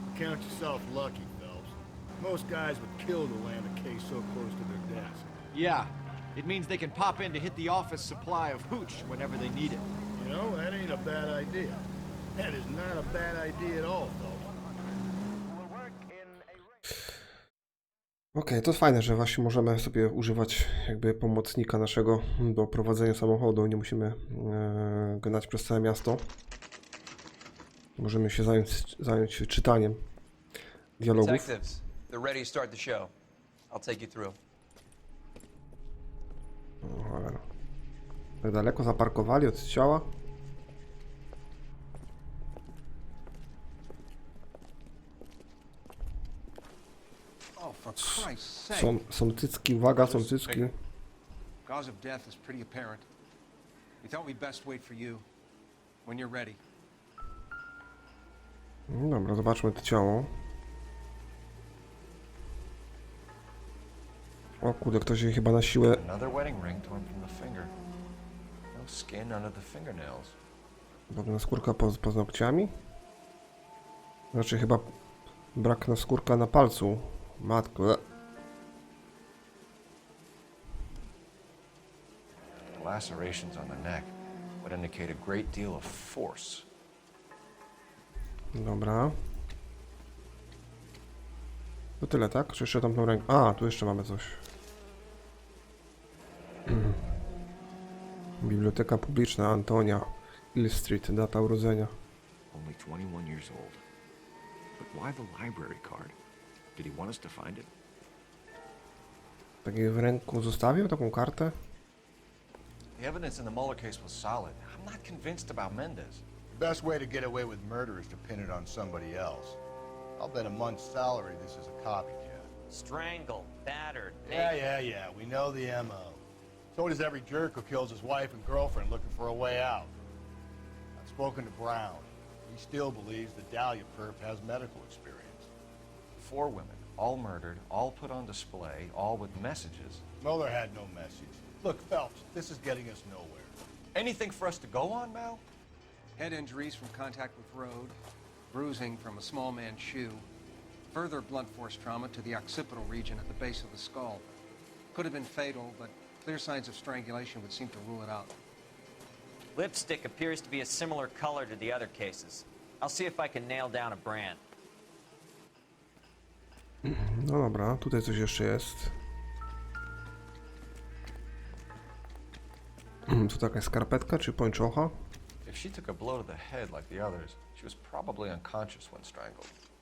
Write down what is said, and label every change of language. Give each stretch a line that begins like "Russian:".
English: Count yourself lucky, Phelps. Most guys would kill to land a case so close to their desk. Yeah, it means they can pop in to hit the office supply of hooch whenever they need it. You know, that ain't a bad idea. That is not a bad idea at all, Phelps.
Polish: Okej, to jest fajne, że właśnie możemy sobie używać jakby pomocnika naszego do prowadzenia samochodu. Nie musimy gnać przez całe miasto. Możemy się zająć czytaniem dialogów.
English: Detectives, they're ready to start the show. I'll take you through.
Polish: O, cholera. Tak daleko zaparkowali od ciała.
English: Oh, for Christ's sake.
Polish: Są cycki, uwaga, są cycki.
English: Cause of death is pretty apparent. We thought we'd best wait for you when you're ready.
Polish: No dobra, zobaczmy to ciało. O kurde, ktoś jej chyba na siłę...
English: Another wedding ring torn from the finger. No skin under the fingernails.
Polish: Podobna skórka pod paznokciami? Znaczy chyba brak naskórka na palcu. Matko.
English: The lacerations on the neck would indicate a great deal of force.
Polish: Dobra. To tyle, tak? Czy jeszcze tam tą rękę? A, tu jeszcze mamy coś. Biblioteka publiczna Antonia Hill Street, data urodzenia.
English: Only 21 years old. But why the library card? Did he want us to find it?
Polish: Tak w ręku zostawił taką kartę?
English: The evidence in the Mueller case was solid. I'm not convinced about Mendez. The best way to get away with murder is to pin it on somebody else. I'll bet a month's salary this is a copycat. Strangled, battered, Yeah. We know the M.O. So does every jerk who kills his wife and girlfriend looking for a way out. I've spoken to Brown. He still believes the Dahlia perp has medical experience. 4 women, all murdered, all put on display, all with messages. Mueller had no message. Look, Phelps, this is getting us nowhere. Anything for us to go on, Mal? Head injuries from contact with road, bruising from a small man's shoe, further blunt force trauma to the occipital region at the base of the skull. Could have been fatal, but clear signs of strangulation would seem to rule it out. Lipstick appears to be a similar color to the other cases. I'll see if I can nail down a brand.
Polish: No dobra, tutaj coś jeszcze jest. Tu taka skarpetka czy pończocha?
English: If she took a blow to the head like the others, she was probably unconscious when strangled.